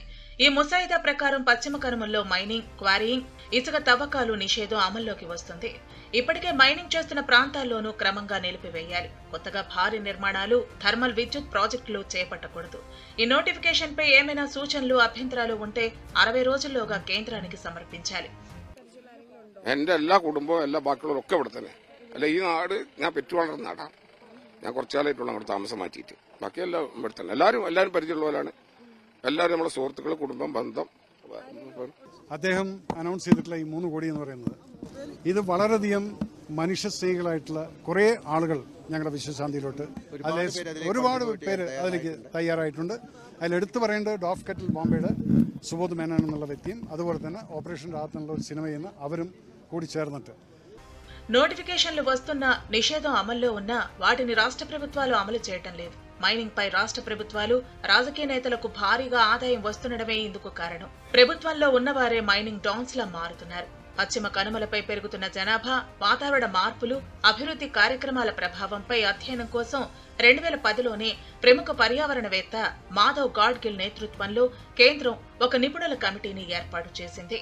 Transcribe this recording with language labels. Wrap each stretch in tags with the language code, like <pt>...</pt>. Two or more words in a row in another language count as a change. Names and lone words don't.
<te>ఈ ముసాయిదా ప్రకారం పశ్చిమ కనుమల్లో మైనింగ్, క్వారీయింగ్, ఇసుక తవ్వకాలు నిషేధం అమల్లోకి వస్తుంది. ఇప్పటికే మైనింగ్ చేస్తున్న ప్రాంతాల్లోనూ క్రమంగా నిలిపివేయాలి. కొత్తగా భారీ నిర్మాణాలు, థర్మల్ విద్యుత్ ప్రాజెక్టులు చేపట్టకూడదు. ఈ నోటిఫికేషన్ పై ఏమైనా సూచనలు, అభ్యంతరాలు ఉంటే 60 రోజుల్లోగా కేంద్రానికి సమర్పించాలి.</te> <ml>എൻ്റെ എല്ലാ കുടുംബവും എല്ലാ ബാക്കിയുള്ളവരും ഒക്കെ ഇവിടെ തന്നെ. അല്ല, ഈ നാട് ഞാൻ പെറ്റു വളർന്ന നാടാണ്. ഞാൻ കുറച്ചാലായിട്ടുള്ള അങ്ങോട്ട് താമസം മാറ്റിയിട്ട് ബാക്കിയെല്ലാം ഇവിടെ തന്നെ. എല്ലാവരും പരിചയമുള്ളവരാണ്. എല്ലാവരും നമ്മുടെ സുഹൃത്തുക്കൾ, കുടുംബം, ബന്ധം. അദ്ദേഹം അനൗൺസ് ചെയ്തിട്ടുള്ള ഈ 3 കോടി എന്ന് പറയുന്നത് ഇത് വളരെയധികം മനുഷ്യസ്നേഹികളായിട്ടുള്ള കുറേ ആളുകൾ ഞങ്ങളുടെ വിശ്വശാന്തിയിലോട്ട് ഒരുപാട് പേര് അതിലേക്ക് തയ്യാറായിട്ടുണ്ട്. അതിലെടുത്തു പറയേണ്ടത് ഡോഫ് കെറ്റിൽ ബോംബെയുടെ സുബോധ് മേനോൻ എന്നുള്ള വ്യക്തിയും അതുപോലെ തന്നെ ഓപ്പറേഷൻ രാഹത്ത് എന്നുള്ള ഒരു സിനിമ ചെയ്യുന്ന അവരും കൂടി ചേർന്നിട്ട്</ml> <te>నోటిఫికేషన్లు వస్తున్నా నిషేధం అమల్లో ఉన్నా వాటిని రాష్ట్ర ప్రభుత్వాలు అమలు చేయటం లేదు. మైనింగ్ పై రాష్ట్ర ప్రభుత్వాలు, రాజకీయ నేతలకు భారీగా ఆదాయం వస్తుండడమే ఇందుకు కారణం. ప్రభుత్వంలో ఉన్నవారే</te> <en>mining dons</en> <te>లా మారుతున్నారు. పశ్చిమ కనుమలపై పెరుగుతున్న జనాభా, వాతావరణ మార్పులు, అభివృద్ధి కార్యక్రమాల ప్రభావంపై అధ్యయనం కోసం 2010లోనే ప్రముఖ పర్యావరణవేత్త మాధవ్ గాడ్గిల్ నేతృత్వంలో కేంద్రం ఒక నిపుణుల కమిటీని ఏర్పాటు చేసింది.</te>